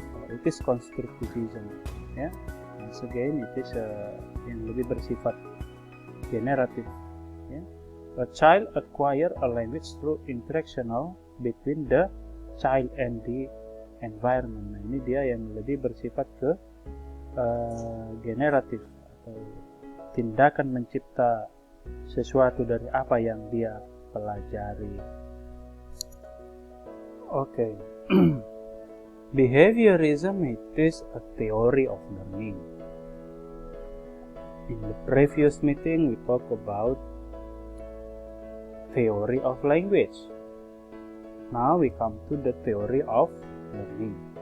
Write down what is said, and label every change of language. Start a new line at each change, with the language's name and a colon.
English: It is constructivism, ya. Once again, it is
Indonesian: yang lebih bersifat generatif, ya.
English: A child acquire a language through interactional between the child and the environment.
Indonesian: Nah, ini dia yang lebih bersifat ke generatif, atau tindakan mencipta sesuatu dari apa yang dia pelajari.
English: Okay. Behaviorism it is a theory of learning. In the previous meeting we talked about theory of language. Now we come to the theory of learning.